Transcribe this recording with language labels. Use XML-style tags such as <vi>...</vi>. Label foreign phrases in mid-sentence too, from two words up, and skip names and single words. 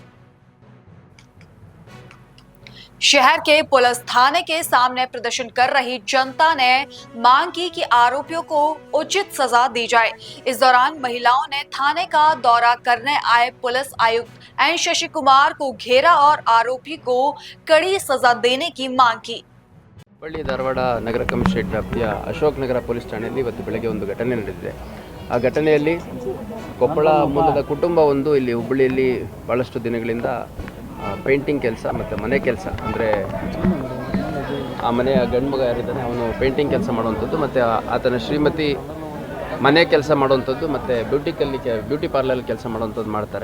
<hi>शहर के पुलिस थाने के सामने प्रदर्शन कर रही जनता ने मांग की कि आरोपियों को उचित सजा दी जाए। इस दौरान महिलाओं ने थाने का दौरा करने आए पुलिस आयुक्त एन शशि कुमार को घेरा और आरोपी को कड़ी सजा देने की मांग की।</hi> <kn>ಹುಬ್ಬಳ್ಳಿ ಧಾರವಾಡ ನಗರ ಕಮಿಷನರೇಟ್ ವ್ಯಾಪ್ತಿಯ ಅಶೋಕನಗರ ಪೊಲೀಸ್ ಠಾಣೆಯಲ್ಲಿ ಇವತ್ತು ಬೆಳಗ್ಗೆ ಒಂದು ಘಟನೆ ನಡೆದಿದೆ. ಆ ಘಟನೆಯಲ್ಲಿ ಕೊಪ್ಪಳ ಮೂಲದ ಕುಟುಂಬ ಒಂದು ಇಲ್ಲಿ ಹುಬ್ಬಳ್ಳಿಯಲ್ಲಿ ಬಹಳಷ್ಟು ದಿನಗಳಿಂದ ಪೇಂಟಿಂಗ್ ಕೆಲಸ ಮತ್ತು ಮನೆ ಕೆಲಸ, ಅಂದರೆ ಆ ಮನೆಯ ಗಂಡು ಮಗ ಯಾರಿದ್ದಾನೆ ಅವನು ಪೇಂಟಿಂಗ್ ಕೆಲಸ ಮಾಡುವಂಥದ್ದು ಮತ್ತು ಆತನ ಶ್ರೀಮತಿ ಮನೆ ಕೆಲಸ ಮಾಡುವಂಥದ್ದು ಮತ್ತು</kn> <en>beauty parlour</en> <kn>ಕೆಲಸ ಮಾಡುವಂಥದ್ದು ಮಾಡ್ತಾರೆ.</kn>